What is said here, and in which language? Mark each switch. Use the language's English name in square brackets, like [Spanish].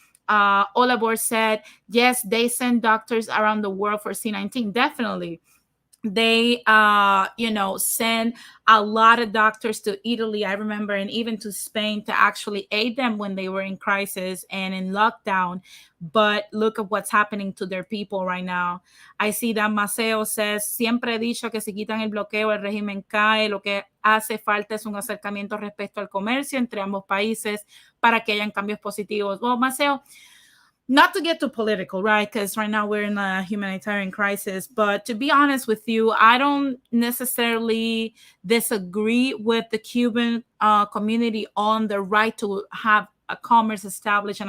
[English] Olabor said, yes, they send doctors around the world for C19. Definitely. they send a lot of doctors to Italy, I remember, and even to Spain to actually aid them when they were in crisis and in lockdown. But look at what's happening to their people right now. I see that Maceo says, [Spanish] siempre he dicho que si quitan el bloqueo el régimen cae, lo que hace falta es un acercamiento respecto al comercio entre ambos países para que hayan cambios positivos. [English] Well, Maceo, not to get too political, right? Because right now we're in a humanitarian crisis. But to be honest with you, I don't necessarily disagree with the Cuban community on the right to have a commerce established.